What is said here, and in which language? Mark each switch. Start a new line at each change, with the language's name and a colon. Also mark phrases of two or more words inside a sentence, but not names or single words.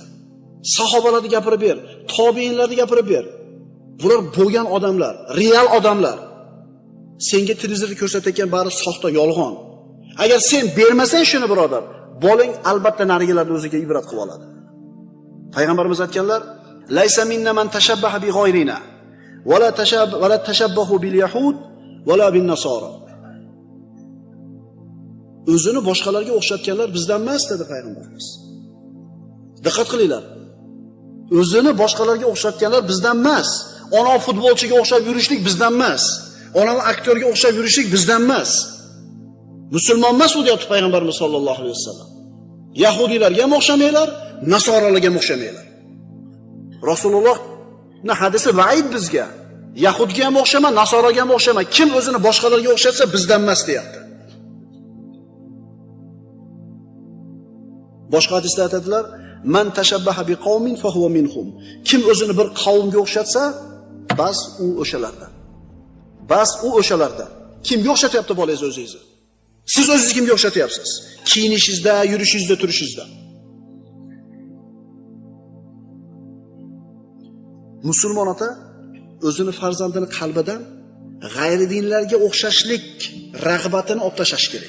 Uzbek: Sahobalarni gapirib ber, tobiinlarni gapirib ber. Bular bo'lgan odamlar, real odamlar. Senga televizorda ko'rsatayotgan bari soxta, yolg'on. Agar sen bermasang shuni, birodar, bolang albatta narigilarni o'ziga ibrat qilib oladi. Payg'ambarimiz aytganlar,
Arabic: "ليس منا من تشبه بغيرنا ولا تشبهوا باليهود ولا بالنصارى."
Uzbek: O'zini boshqalarga o'xshatganlar bizdan emas dedi payg'ambarimiz. Diqqat qilinglar. O'zini boshqalarga o'xshatganlar bizdan emas. Ona futbolchiga o'xshab yurishlik bizdan emas. Ona aktyorga o'xshab yurishlik bizdan emas. Musulmon emas u deyapti payg'ambarimiz
Arabic: sollallohu alayhi vasallam.
Uzbek: Yahudiylarga ham o'xshamanglar, nasoralarga ham o'xshamanglar. Rasulullohning hadisi vaid bizga. Yahudga ham o'xshama, nasoraga ham o'xshama. Kim o'zini boshqalarga o'xshatsa bizdan emas deyapti. Boshqa hadisda aytadilar,
Arabic: "من تشبه بقوم فهو منهم."
Uzbek: Kim o'zini bir qavmga o'xshatsa, bas u o'shalardan. Bas u o'shalardan. Kimga o'xshatyapti bolangiz o'zingizni? Siz o'zingizni kimga o'xshatyapsiz? Kiyinishingizda, yurishingizda, turishingizda. Musulmon ota o'zini farzandini qalbidan g'ayri dinlarga o'xshashlik rag'batini olib tashlash kerak.